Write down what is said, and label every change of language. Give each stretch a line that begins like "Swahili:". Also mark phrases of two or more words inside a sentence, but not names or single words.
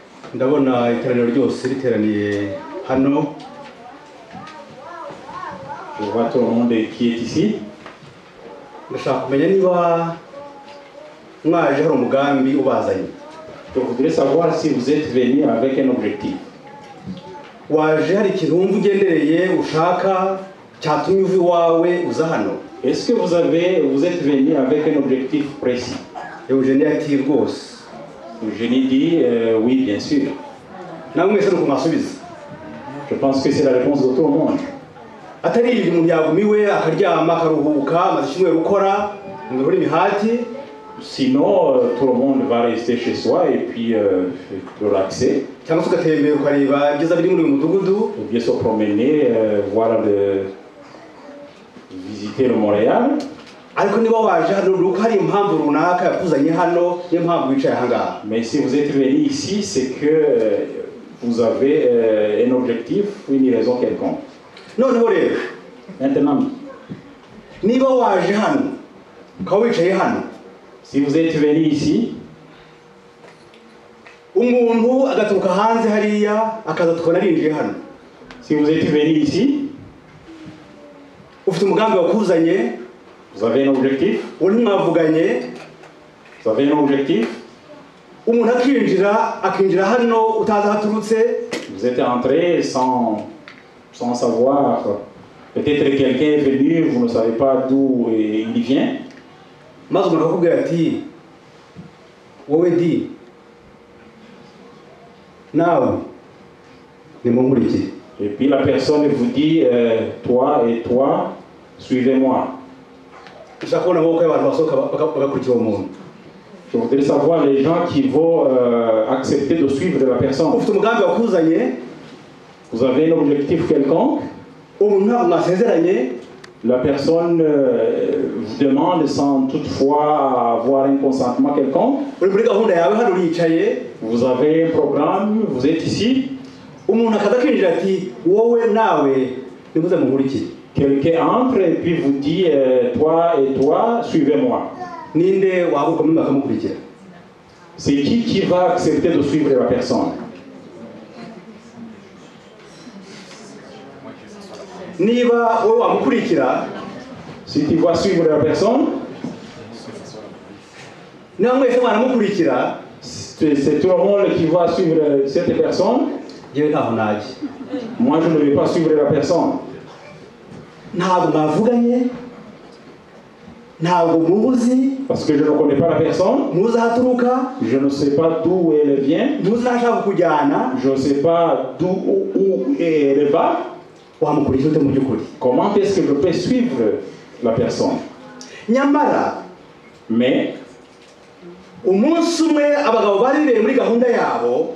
Kinyarwanda: ndabona iteraniro ryose riteraniye hano.
French: Je vois tout le monde qui est ici.
Kinyarwanda: Ndashaka kumenya niba mwaje hari umugambi ubazanye.
French: Je voudrais savoir si vous êtes venu avec un objectif.
Kinyarwanda: Waje hari ikintu wumva ugendereye ushaka cyatumye uva iwawe uza hano?
French: Est-ce que vous êtes venu avec un objectif précis?
Kinyarwanda: Eugenie ati rwose.
French: Eugenie dit oui, bien sûr.
Kinyarwanda: Namwe mwese nuko mwasubiza.
French: Je pense que c'est la réponse de tout le monde.
Kinyarwanda: Atari ibintu umuntu yagumiwe akaryama akaruhuka amaze kimwe gukora ngo buri mihati.
French: Sinon, tout le monde va rester chez soi et puis relaxer.
Kinyarwanda: Cyangwa tugatembera ukareba ibyiza biri muri uyu mudugudu.
French: Ou bien se promener, visiter le Montréal.
Kinyarwanda: Ariko niba waje hano nuko hari impamvu runaka yakuzanye hano niyo mpamvu wicaye aha ngaha.
French: Mais si vous êtes venu ici, c'est que vous avez un objectif ou une raison quelconque.
Kinyarwanda: Noneho rero,
French: maintenant,
Kinyarwanda: niba waje hano ukaba wicaye hano,
French: si vous êtes venu ici,
Kinyarwanda: umuntu agaturuka hanze hariya akaza tukona arinjiye hano.
French: Si vous êtes venu ici,
Kinyarwanda: ufite umugambi wakuzanye,
French: vous avez un objectif,
Kinyarwanda: uri mwavuganye,
French: vous avez un objectif,
Kinyarwanda: umuntu akinjira hano utazi haturutse,
French: vous êtes entré sans savoir, peut-être quelqu'un est venu, vous ne savez pas d'où il vient.
Kinyarwanda: maze umuntu akakubwira ati wowe di nawe nimunkurikire.
French: Et puis la personne vous dit toi et toi, suivez-moi.
Kinyarwanda: Ushaka kubona amaboko y'abantu basohoka bagakurikira uwo muntu.
French: Je voudrais savoir les gens qui vont accepter de suivre la personne.
Kinyarwanda: Ufite umugambi wakuzanye,
French: vous avez un objectif quelconque,
Kinyarwanda: umuntu ntabwo mwasezeranye,
French: la personne vous demande sans toutefois avoir un consentement quelconque.
Kinyarwanda: uri muri gahunda yawe hano uricaye,
French: vous avez un programme, vous êtes ici.
Kinyarwanda: umuntu akaza akinjira ati wowe nawe nimuze munkurikire.
French: Quelqu'un entre et puis vous dit toi et toi, suivez-moi.
Kinyarwanda: Ninde wahaguruka muri bakamukurikira?
French: C'est qui va accepter de suivre la personne?
Kinyarwanda: Niba wowe wamukurikira,
French: si tu vas suivre la personne,
Kinyarwanda: niba mwese mwanamukurikira,
French: c'est tout le monde qui va suivre cette personne.
Kinyarwanda: Yewe ntaho naje.
French: Moi je ne vais pas suivre la personne.
Kinyarwanda: Ntabwo mwavuganye, ntabwo muzi,
French: parce que je ne connais pas la personne,
Kinyarwanda: muzi ahaturuka,
French: je ne sais pas d'où elle vient,
Kinyarwanda: muzi n'ashaka kujyana,
French: je ne sais pas où elle va.
Kinyarwanda: Wamukurikira ute mu by'ukuri?
French: Comment est-ce que je peux suivre la personne?
Kinyarwanda: Nyamara,
French: mais
Kinyarwanda: umunsi umwe abagabo bari bibereye muri gahunda yabo,